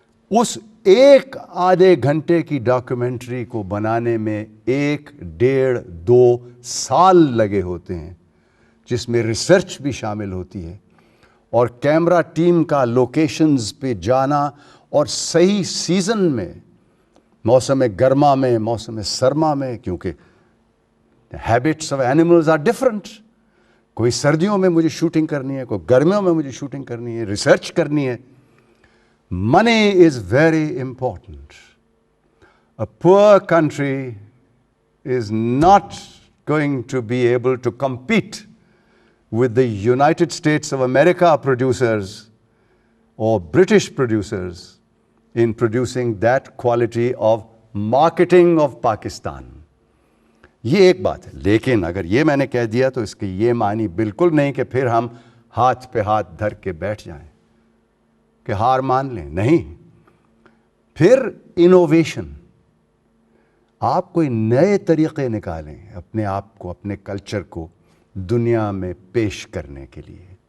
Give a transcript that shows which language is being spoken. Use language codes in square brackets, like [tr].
[ur] اس ایک آدھے گھنٹے کی ڈاکیومنٹری کو بنانے میں 1-1.5-2 سال لگے ہوتے ہیں، جس میں ریسرچ بھی شامل ہوتی ہے، اور کیمرہ ٹیم کا لوکیشنز پہ جانا، اور صحیح سیزن میں، موسم گرما میں، موسم سرما میں، کیونکہ [en] Habits of animals are different. [ur] کوئی سردیوں میں مجھے شوٹنگ کرنی ہے، کوئی گرمیوں میں مجھے شوٹنگ کرنی ہے، ریسرچ کرنی ہے. [en] Money is very important. A poor country is not going to be able to compete with the United States of America producers or British producers in producing that quality of marketing of Pakistan. [ur] یہ ایک بات ہے. لیکن اگر یہ میں نے کہہ دیا تو اس کی یہ معنی بالکل نہیں کہ پھر ہم ہاتھ پہ ہاتھ دھر کے بیٹھ جائیں کہ ہار مان لیں. نہیں، پھر انوویشن. آپ کوئی نئے طریقے نکالیں اپنے آپ کو، اپنے کلچر کو دنیا میں پیش کرنے کے لیے.